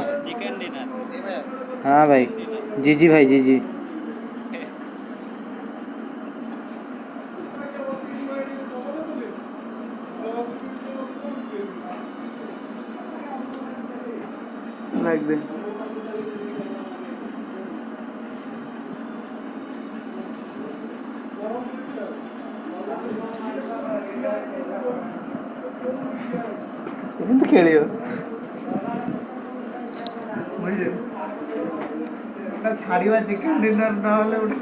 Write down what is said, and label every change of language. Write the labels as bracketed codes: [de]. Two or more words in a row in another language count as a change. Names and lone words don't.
[en] chicken dinner [hi] हाँ भाई जी भाई लाइक दे [or] ଏମିତି ଖେଳିବ ବୁଝିଲେ ଏଟା ଛାଡ଼ିବା [en] chicken dinner [or] ନହେଲେ ଗୋଟେ